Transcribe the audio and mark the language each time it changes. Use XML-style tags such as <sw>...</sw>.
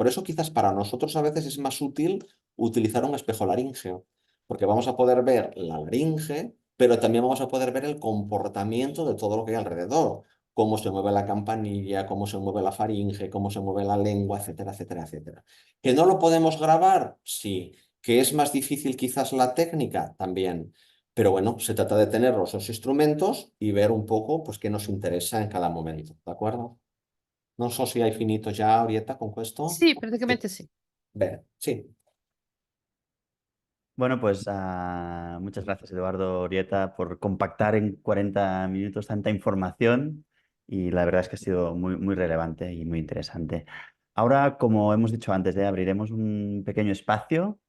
<es>Por eso quizás para nosotros a veces es más útil utilizar un espejo laríngeo, porque vamos a poder ver la laringe, pero también vamos a poder ver el comportamiento de todo lo que hay alrededor, cómo se mueve la campanilla, cómo se mueve la faringe, cómo se mueve la lengua, etcétera, etcétera, etcétera. ¿Que no lo podemos grabar? Sí. ¿Que es más difícil quizás la técnica? También. Pero bueno, se trata de tener esos instrumentos y ver un poco pues, qué nos interesa en cada momento, ¿de acuerdo?</es> <it>Non so se hai finito già, Orietta, con questo. Sì, Sì. praticamente sì. Bene, sì.</it> <es>Bueno, pues muchas gracias, Eduardo Orieta, por compactar en 40 minutos tanta información y la verdad es que ha sido muy, muy relevante y muy interesante. Ahora, como hemos dicho antes, abriremos un pequeño espacio.</es>